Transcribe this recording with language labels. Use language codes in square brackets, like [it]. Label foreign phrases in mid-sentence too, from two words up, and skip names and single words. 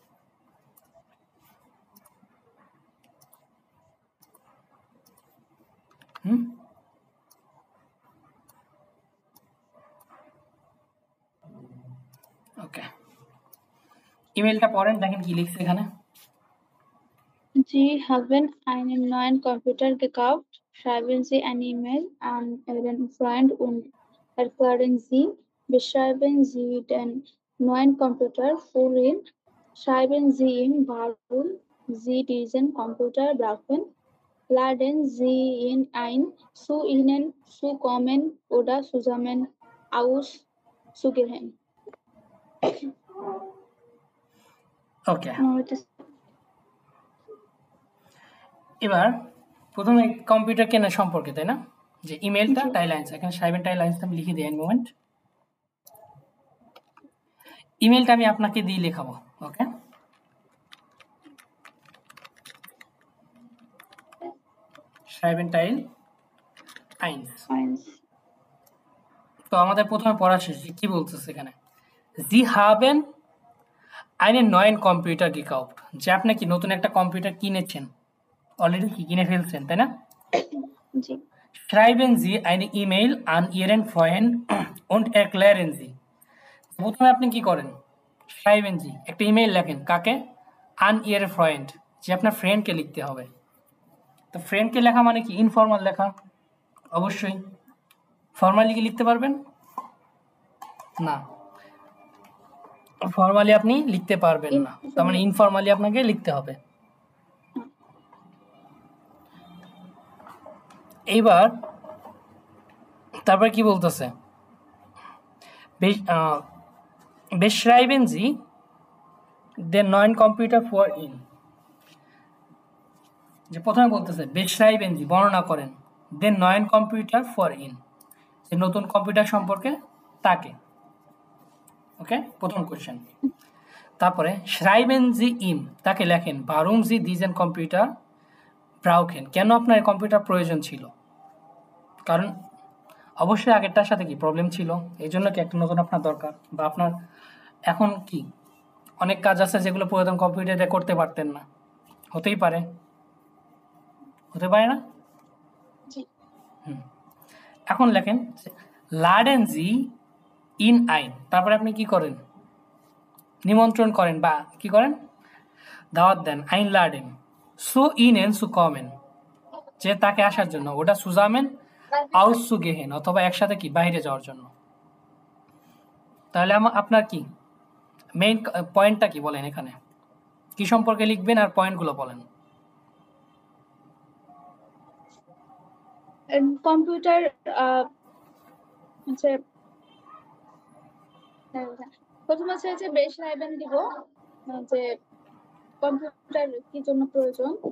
[bn] ওকে ইমেলটা পড়েন দেখেন কি লিখছে এখানে [de] Sie haben einen neuen Computer gekauft. Schreiben Sie eine E-Mail an Ihren Freund und erklären Sie, beschreiben Sie den neuen Computer für ihn. Schreiben Sie ihm, warum Sie diesen Computer brauchen. Laden Sie ihn ein, zu Ihnen zu kommen oder zusammen auszugehen. [bn] ওকে এবার প্রথমে কম্পিউটার কেনা সম্পর্কে তাই না যে ইমেলটা টাইলাইন্স এখানে সাইবেন টাইলাইন্স আমি লিখে দিই মোমেন্ট ইমেলটা আমি আপনাকে দিয়ে লেখাবো। ওকে, [de] schreiben Teil 1। [bn] তো আমাদের প্রথমে পড়া শেষ। কি বলতেছে এখানে? [de] Sie haben einen neuen Computer gekauft। [bn] যে আপনি কি নতুন একটা কম্পিউটার কিনেছেন, অলরেডি কি কিনে ফেলছেন, তাই না? জি। [de] Schreiben Sie eine E-Mail an Ihren Freund und erklären Sie। [bn] প্রথমে আপনি কি করেন? [de] Schreiben Sie [bn] একটা ইমেইল লেখেন, কাকে? [de] an Ihren Freund, [bn] যে আপনার ফ্রেন্ডকে লিখতে হবে। তো ফ্রেন্ডকে লেখা মানে কি? ইনফর্মাল লেখা। অবশ্যই ফর্মালি কি লিখতে পারবেন? না, ফর্মালি আপনি লিখতে পারবেন না, তার মানে ইনফর্মালি আপনাকে লিখতে হবে। এইবার তারপর কি বলতেছে? [de] beschreiben Sie den neuen Computer for ihn। [bn] যে প্রথমে বলতেছে [de] beschreiben Sie [bn] বর্ণনা করেন [de] den neuen Computer for ihn, [bn] যে নতুন কম্পিউটার সম্পর্কে তাকে। ওকে, প্রথম কোশ্চেন। তারপরে [de] schreiben Sie ihm [bn] তাকে লেখেন [de] warum Sie diesen Computer brauchen, [bn] কেন আপনার এই কম্পিউটার প্রয়োজন ছিল? কারণ অবশ্যই আগেরটার সাথে কি প্রবলেম ছিল, এই জন্য কি একটা নতুন আপনার দরকার, বা আপনার এখন কি অনেক কাজ আছে যেগুলো পুরাতন কম্পিউটারে করতে পারতেন না। হতেই পারে, হতে পারে না? এখন লেখেন [de] laden Sie ihn ein, [bn] তারপরে আপনি কি করেন? নিমন্ত্রণ করেন বা কি করেন? দাওয়াত দেন। [de] einladen zu ihnen zu kommen, [bn] যে তাকে আসার জন্য, ওটা [de] zusammen auszugehen [bn] অথবা একসাথে কি বাইরে যাওয়ার জন্য। তাহলে আপনার কি মেইন পয়েন্টটা কি বলেন? এখানে কি সম্পর্কে লিখবেন আর পয়েন্টগুলো বলেন। কম্পিউটার হচ্ছে প্রথম হচ্ছে beschreiben দিব, যে কম্পিউটার কি জন্য প্রয়োজন।